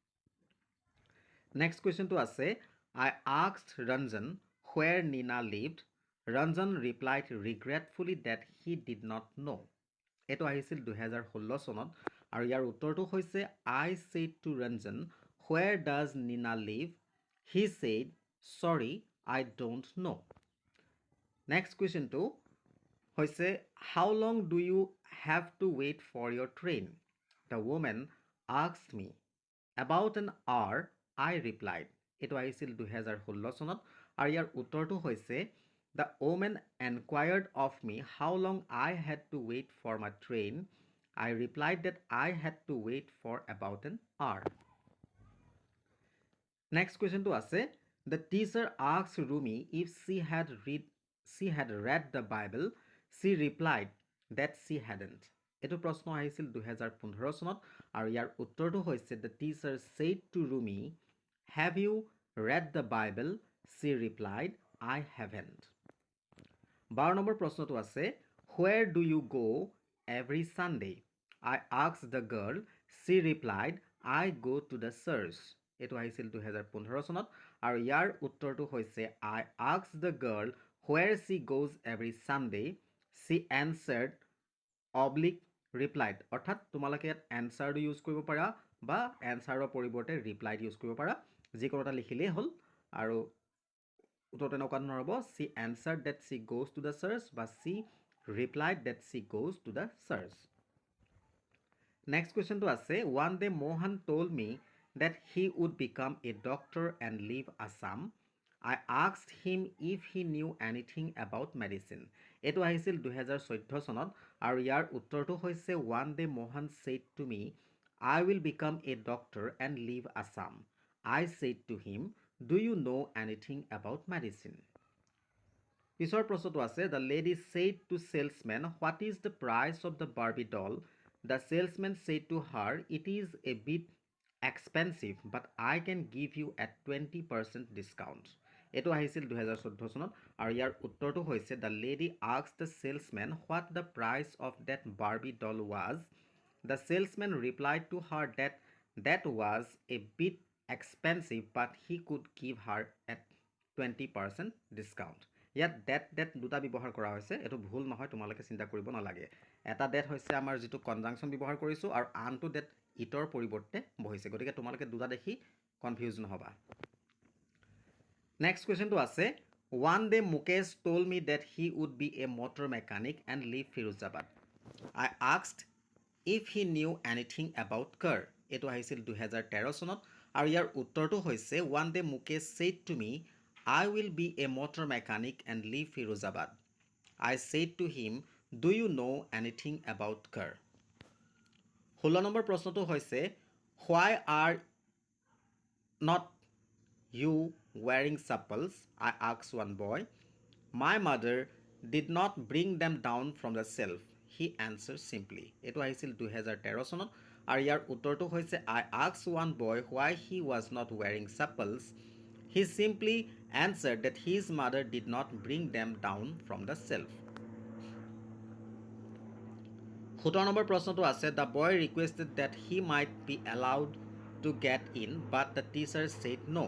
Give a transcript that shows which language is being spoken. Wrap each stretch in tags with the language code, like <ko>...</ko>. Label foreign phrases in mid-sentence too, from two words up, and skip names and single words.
<en>Next question to আছে I asked Ranjan where Nina lived. Ranjan replied regretfully that he did not know.</en> <as>এইটো আহিছিল 2016 চনত আৰু ইয়াৰ উত্তৰটো হৈছে</as> <en>I said to Ranjan, where does Nina live? He said, sorry, I don't know. Next question to হৈছে how long do you have to wait for your train? The woman asked me. About an hour, I replied.</en> <as>এইটো আহিছিল 2016 চনত আৰু ইয়াৰ উত্তৰটো হৈছে</as> <en>The woman inquired of me how long I had to wait for my train. I replied that I had to wait for about an hour. Next question to আছে The teacher asked Rumi if she had read the Bible. She replied that she hadn't.</en> <as>এইটো প্ৰশ্ন আহিছিল 2015 চনত আৰু ইয়াৰ উত্তৰটো হৈছে</as> <en>The teacher said to Rumi, have you read the Bible? She replied, I haven't. 12</en> <as>নম্বৰ প্ৰশ্নটো আছে</as> <en>Where do you go every Sunday? I asked the girl. She replied, I go to the church.</en> <as>এইটো আহিছিল 2015 চনত আৰু ইয়াৰ উত্তৰটো হৈছে</as> <en>I asked the girl where she goes every Sunday. She answered oblique replied.</en> <as>অৰ্থাৎ তোমালোকে ইয়াত এনচাৰটো ইউজ কৰিব পাৰা বা এনচাৰৰ পৰিৱৰ্তে</as> <en>replied use</en> <as>কৰিব পাৰা, যিকোনো এটা লিখিলেই হ'ল। আৰু উত্তৰটো এনেকুৱা ধৰণৰ হ'ব</as> <en>she answered that she goes to the church বা she replied that she goes to the church. Next question to আছে one day Mohan told me that he would become a doctor and leave Assam. I asked him if he knew anything about medicine.</en> <as>এইটো আহিছিল 2014 চনত আৰু ইয়াৰ উত্তৰটো হৈছে</as> <en>one day Mohan said to me I will become a doctor and leave Assam. I said to him, do you know anything about medicine?</en> <as>পিছৰ প্ৰশ্নটো আছে</as> <en>the lady said to salesman what is the price of the Barbie doll? The salesman said to her it is a bit expensive but I can give you a 20% discount.</en> <as>এইটো আহিছিল 2014 চনত আৰু ইয়াৰ উত্তৰটো হৈছে</as> <en>the lady asked the salesman what the price of that Barbie doll was. The salesman replied to her that that was a bit expensive but he could give her a 20% discount.</en> <as>ইয়াত that দুটা ব্যৱহাৰ কৰা হৈছে, এইটো ভুল নহয়, তোমালোকে চিন্তা কৰিব নালাগে। এটা that হৈছে আমাৰ যিটো কনজাংচন ব্যৱহাৰ কৰিছোঁ আৰু আনটো that ইটৰ পৰিৱৰ্তে বহিছে, গতিকে তোমালোকে দুটা দেখি কনফিউজ নহবা। নেক্সট কুৱেশ্যনটো আছে</as> <en>one day Mukesh told me that he would be a motor mechanic and leave Firuzabad. I asked if he knew anything about car.</en> <as>এইটো আহিছিল 2013 চনত আৰু ইয়াৰ উত্তৰটো হৈছে</as> <en>one day Mukesh said to me I will be a motor mechanic and leave Firuzabad. I said to him, do you know anything about car? 16</en> <as>নম্বৰ প্ৰশ্নটো হৈছে</as> <en>why are not you wearing supples? I asked one boy. My mother did not bring them down from the shelf. He answered simply.</en> <as>এইটো আহিছিল 2013 চনত আৰু ইয়াৰ উত্তৰটো হৈছে</as> <en>I asked one boy why he was not wearing supples. He simply answered that his mother did not bring them down from the shelf. 17</en> <as>নম্বৰ প্ৰশ্নটো আছে</as> <en>the boy requested that he might be allowed to get in but the teacher said no.</en>